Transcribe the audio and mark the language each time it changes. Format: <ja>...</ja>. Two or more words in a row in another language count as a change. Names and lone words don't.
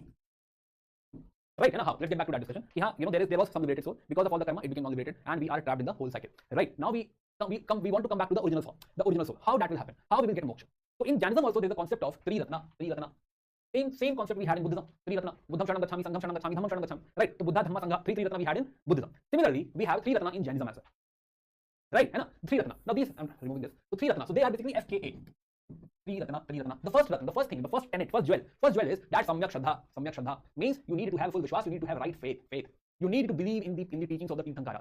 <en>Right, how? Let's get back to that discussion. There was some liberated soul. Because of all the karma, it became non-liberated, and we are trapped in the whole cycle. Right, now we want to come back to the original form, the original soul. How that will happen? How we will get moksha? So in Jainism also there is a concept of Tri Ratna. Same concept we had in Buddhism. Tri Ratna.</en> <pi>Buddham Sharanam Gacchami, Sangham Sharanam Gacchami, Dhammam Sharanam Gacchami.</pi> <en>Right, so Buddha, Dhamma, Sangha, Tri Ratna we had in Buddhism. Similarly, we have Tri Ratna in Jainism as well. Right, Tri Ratna. Now these, I'm removing this. So Tri Ratna. So they are basically FKA. Tri Ratna. The first Ratna, the first thing, the first tenet, first jewel is that Samyak Shraddha. Samyak Shraddha means you need to have full Vishwas, you need to have right faith. You need to believe in the teachings of the Tirthankara.</en>